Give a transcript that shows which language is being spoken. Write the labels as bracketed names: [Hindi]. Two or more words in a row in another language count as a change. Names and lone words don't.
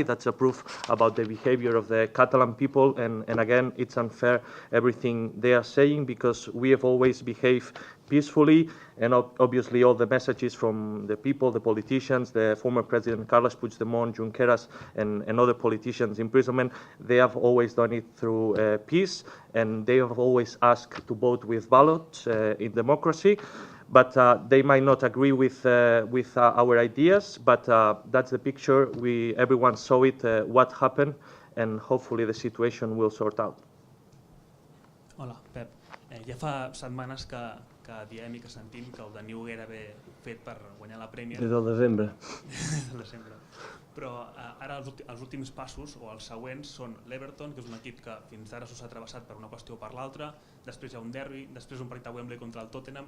[English] That's a proof about the behavior of the Catalan people. And again, it's unfair, everything they are saying, because we have always behaved peacefully, and obviously all the messages from the people, the politicians, the former President Carles Puigdemont, Junqueras, and other politicians' imprisonment, they have always done it through peace, and they have always asked to vote with ballots in democracy. But they might not agree with our ideas, but that's the picture. Everyone saw it, what happened, and hopefully the situation will sort out. [Catalan] Hola, Pep. Ja fa setmanes que diem i que sentim que el Daniu era ben fet per guanyar la Premier. Des del desembre. Del desembre. Però ara els últims passos, o els següents, són l'Everton, que és un equip que fins ara s'ha travessat per una qüestió o per l'altra, després hi ha un derbi, després un partit a Wembley contra el Tottenham.